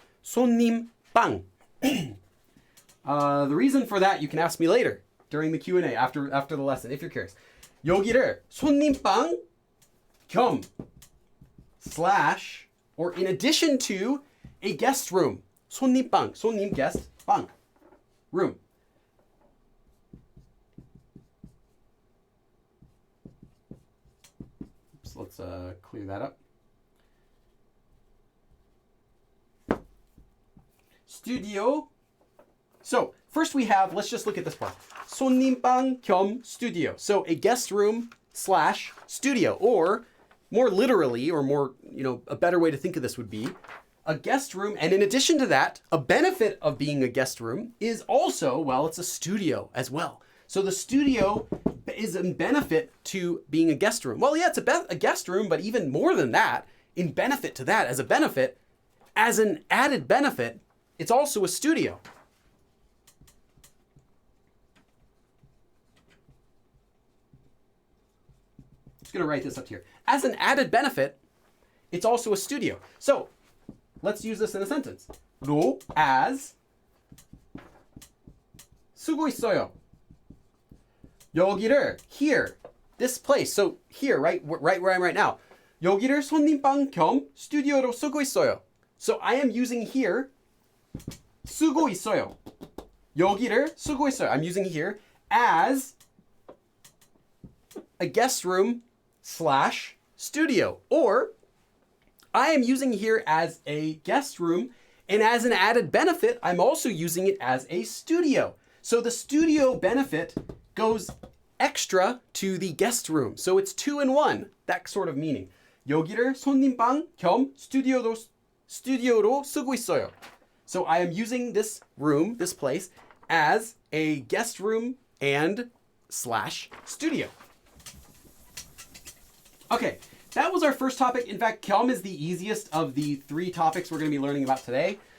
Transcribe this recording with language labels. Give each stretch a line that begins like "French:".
Korean: 손님빵.
English: The reason for that you can ask me later during the Q&A after the lesson if you're curious.
Korean: 여기를 손님빵 겸
English: slash or in addition to a guest room.
Korean: 손님빵, 손님 guest 빵 room.
English: Oops, let's clear that up. Studio. So first we have, let's just look at this part. 손님빵 겸 studio. So a guest room slash studio, or more literally, or more, a better way to think of this would be a guest room. And in addition to that, a benefit of being a guest room is also, well, it's a studio as well. So the studio is in benefit to being a guest room. Well, yeah, it's a guest room, but even more than that, in benefit to that, as a benefit, as an added benefit, it's also a studio. I'm just going to write this up here. As an added benefit, it's also a studio. So let's use this in a sentence.
Korean: 로 as 쓰고 있어요.
English: 여기를 here, this place. So here, right where I'm right now.
Korean: 여기를 손님방 겸 스튜디오로 쓰고 있어요.
English: So I am using here
Korean: 쓰고 있어요. 여기를 쓰고 있어요.
English: I'm using here as a guest room slash studio. Or I am using here as a guest room, and as an added benefit, I'm also using it as a studio. So the studio benefit goes extra to the guest room. So it's 2 in 1, that sort of meaning.
Korean: 여기를 손님방 겸 스튜디오로 쓰고 있어요.
English: So I am using this room, this place, as a guest room and slash studio. Okay, that was our first topic. In fact, 겸 is the easiest of the 3 topics we're going to be learning about today.